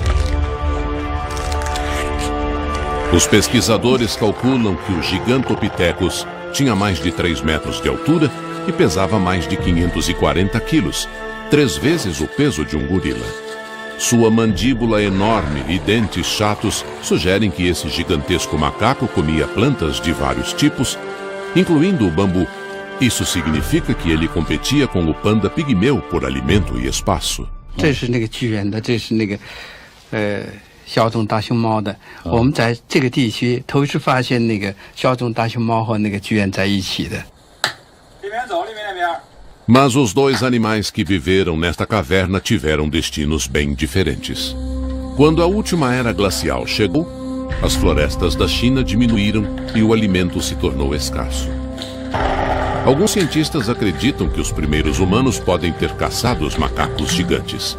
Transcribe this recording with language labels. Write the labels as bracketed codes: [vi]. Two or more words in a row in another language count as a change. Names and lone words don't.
[pt] Os pesquisadores calculam que o Gigantopithecus tinha mais de 3 metros de altura e pesava mais de 540 quilos, 3 vezes o peso de um gorila. Sua mandíbula enorme e dentes chatos sugerem que esse gigantesco macaco comia plantas de vários tipos, incluindo o bambu. Isso significa que ele competia com o panda pigmeu por alimento e espaço. [zh] 这是那个巨人的，这是那个小种大熊猫的。我们在这个地区头一次发现那个小种大熊猫和那个巨人在一起的。 [pt] Mas os dois animais que viveram nesta caverna tiveram destinos bem diferentes. Quando a última era glacial chegou, as florestas da China diminuíram e o alimento se tornou escasso. Alguns cientistas acreditam que os primeiros humanos podem ter caçado os macacos gigantes.